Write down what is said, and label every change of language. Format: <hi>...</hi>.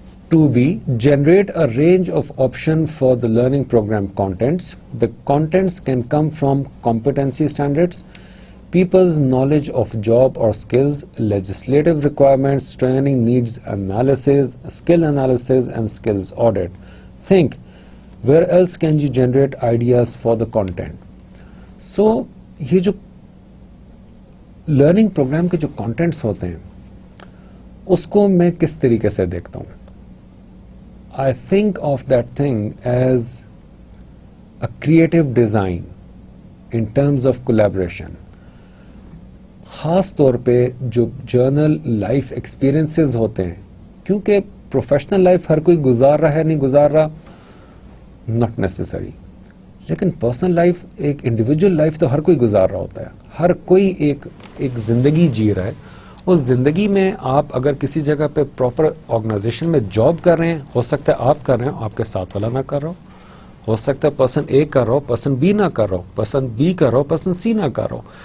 <en>2B, generate a range of options for the learning program contents. The contents can come from competency standards, people's knowledge of job or skills, legislative requirements, training needs analysis, skill analysis, and skills audit. Think, where else can you generate ideas for the content?</en> <ur>So, یہ جو learning programme کے جو contents ہوتے ہیں اس کو میں کس طریقے سے دیکھتا ہوں.</ur> <en>I think of that thing as a creative design in terms of collaboration.</en> <ur>خاص طور پہ جو جرنل لائف ایکسپیرئنسز ہوتے ہیں کیونکہ پروفیشنل لائف ہر کوئی گزار رہا ہے نہیں گزار رہا</ur> <en>not necessary</en> <ur>لیکن پرسنل لائف ایک انڈیویجول لائف تو ہر کوئی گزار رہا ہوتا ہے. ہر کوئی ایک زندگی جی رہا ہے. اس زندگی میں آپ اگر کسی جگہ پہ پراپر آرگنائزیشن میں جاب کر رہے ہیں ہو سکتا ہے آپ کر رہے ہیں آپ کے ساتھ والا نہ کر رہا ہو سکتا ہے پرسن اے کر رہا ہو پرسن بی نہ کر رہا ہو پرسن بی کر رہا ہو پرسن سی نہ کر رہا ہو.</ur>